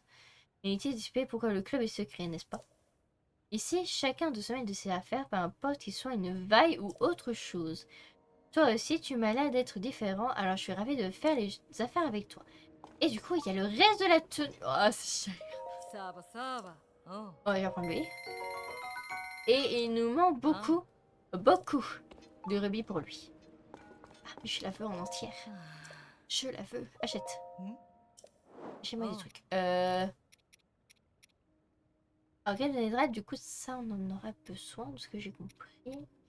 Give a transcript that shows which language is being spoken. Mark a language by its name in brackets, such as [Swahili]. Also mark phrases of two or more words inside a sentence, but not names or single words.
[French] Inutile d'expliquer pourquoi le club est secret, n'est-ce pas? Ici, chacun doit se mêler de ses affaires, peu importe qu'il soit une vaille ou autre chose. Toi aussi, tu m'as l'air d'être différent, alors je suis ravie de faire les affaires avec toi. Et du coup, il y a le reste de la tenue. Oh, c'est cher. [Japanese] サーバサーバー。 [French] On va prendre lui. Et il nous manque beaucoup, beaucoup de rubis pour lui. Ah, mais je la veux en entière. Je la veux. Achète. Achète-moi des trucs. Organe de l'hydrate, du coup, ça, on en aura besoin, de ce que j'ai compris.